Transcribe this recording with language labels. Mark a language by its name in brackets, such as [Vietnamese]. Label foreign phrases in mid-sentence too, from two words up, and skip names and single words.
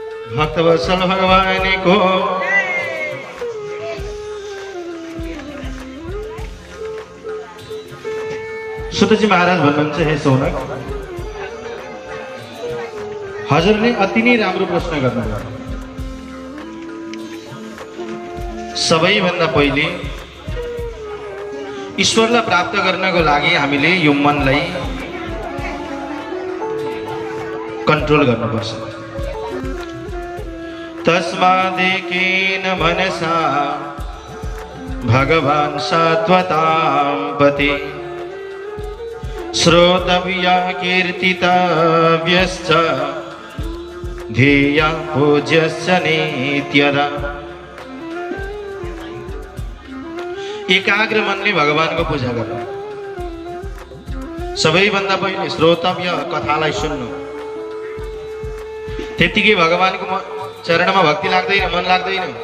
[Nepali] भक्तवत्सल भगवानको सुतजी महाराज भन्नुहुन्छ, हे सौनक, हजुरले अति नै राम्रो प्रश्न गर्नुभयो। सबैभन्दा पहिले ईश्वरलाई प्राप्त गर्नको लागि हामीले यो मनलाई कन्ट्रोल गर्नुपर्छ। [Sanskrit] तस्मादेकेन मनसा भगवान् सत्वतां पति श्रोतव्या कीर्तितव्यश्च ध्येया पूज्यश्च नित्यदा। [Nepali] एकाग्र मनले भगवानको पूजा गर्नु। सबैभन्दा पहिले श्रोतव्य, कथालाई सुन्नु। त्यतिकै भगवानको चरणमा भक्ति लाग्दैन, मन लाग्दैन।